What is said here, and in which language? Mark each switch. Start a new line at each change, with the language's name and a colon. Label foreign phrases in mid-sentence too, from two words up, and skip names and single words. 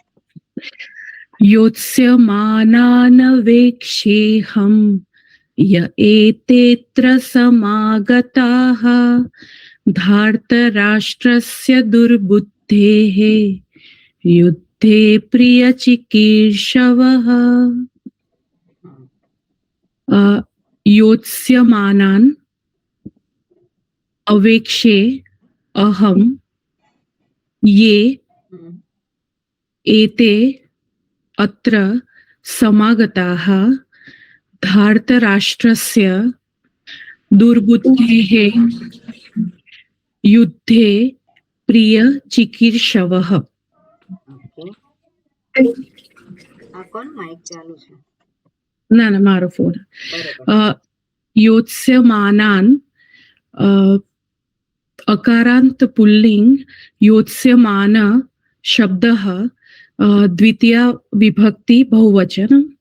Sanskrit: યોત્સ્યમાનાનવેક્ષેહં ય એતેત્ર સમાગતાઃ ધાર્તરાષ્ટ્રસ્ય દુર્બુદ્ધેઃ યુદ્ધે પ્રિયચિકીર્ષવઃ. યોત્સ્યમાનાન અવેક્ષે અહમ યે एते अत्र समागताः धार्तराष्ट्रस्य दुर्बुद्धेः युद्धे प्रियचिकीर्षवः.
Gujarati: આ કોણ માઇક ચાલુ છે? ના ના, મારો ફોન.
Sanskrit: યોત્સ્યમાનાન અકારાંત પુલ્લિંગ યોત્સ્યમાન શબ્દઃ દ્વિતીય વિભક્તિ બહુવચન.